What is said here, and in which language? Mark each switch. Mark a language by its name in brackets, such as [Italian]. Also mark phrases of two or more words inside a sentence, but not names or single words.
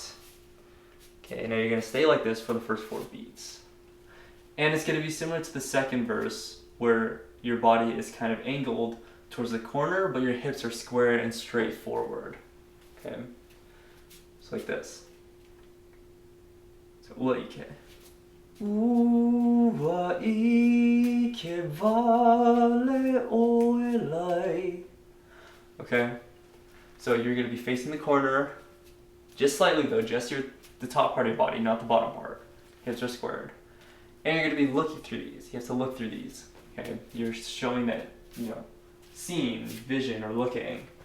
[English] Okay, now you're going to stay like this for the first 4 beats. And it's going to be similar to the second verse where your body is kind of angled towards the corner, but your hips are squared and straight forward. Okay, so like this. [Hawaiian] So ula ike. Ua ike wale oe lae. [English] Okay, so you're going to be facing the corner, just slightly though, just the top part of your body, not the bottom part. Hips are squared. And you're going to be looking through these. You have to look through these. Okay, you're showing that, you know, seeing, vision, or looking.